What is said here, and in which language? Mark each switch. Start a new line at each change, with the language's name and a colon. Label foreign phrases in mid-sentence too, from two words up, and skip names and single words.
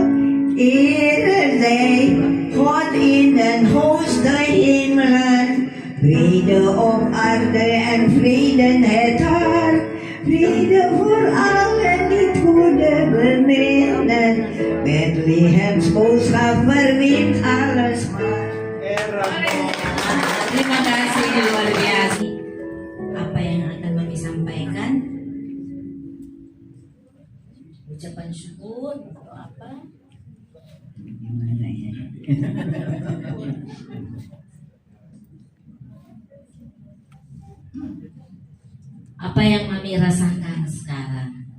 Dutch: Ere zij God in den hoogste hemelen, vrede op aarde en vrede het hart, vrede voor allen die goede beminnen. Bethlehems boodschap verwint alles maar.
Indonesian: Terima kasih, luar biasa. Apa yang akan Mami sampaikan? Ucapan syukur atau apa? Gimana ya? Apa yang Mami rasakan sekarang?